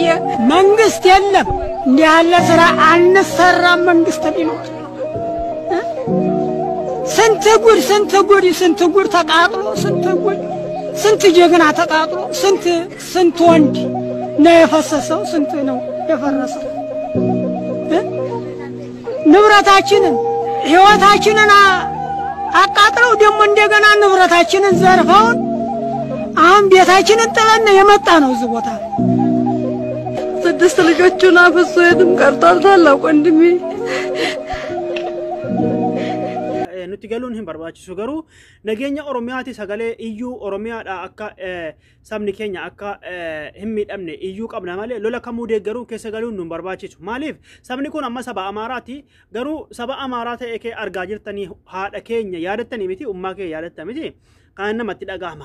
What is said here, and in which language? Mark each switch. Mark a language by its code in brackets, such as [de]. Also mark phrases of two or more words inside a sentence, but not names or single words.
[am] መንግስት የለም እንዲህ ያለ ስራ አንሰራም። መንግስት ቢኖር ስንት ጉድ ተቃጥሎ ስንት ጀግና ተቃጥሎ ስንት ወንድ ነው የፈሰሰው፣ ስንት ነው የፈረሰው። ንብረታችንን ህይወታችንን አቃጥለው ደግሞ እንደገና ንብረታችንን ዘርፈውን አሁን ቤታችንን ጥለን የመጣ ነው እዚህ ቦታ። 6 ልጆቹን አፍሶ የትም ቀርቷል ታላቅ ወንድሜ። [om] nuti galuun hin barbaachisu garuu nageenya Oromiyaati sagalee iyyuu Oromiyaadha akka sabni keenya akka hin miidhamne iyyuu qabna malee lola kamuu deeggaruu keessa galuun nu barbaachisu. Maaliif sabni kun amma saba Amaaraati garuu saba Amaaraa ta'e kee argaa jirtanii haadha keenya yaadattanii miti ummaa kee yaadattanii miti kan namatti dhagahama.